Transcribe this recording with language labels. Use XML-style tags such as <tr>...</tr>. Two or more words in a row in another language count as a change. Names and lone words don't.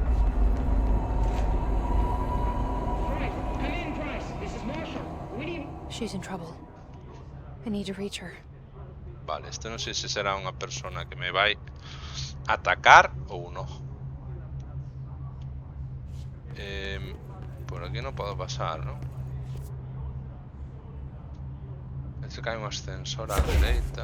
<en>She's in trouble. I need to reach her.</en> <gl>Vale, este non sei se será unha persona que me vai atacar ou non.</gl> <es>Por aquí no puedo pasar, ¿no?</es> <gl>Este que hai un ascensor á dereita.</gl>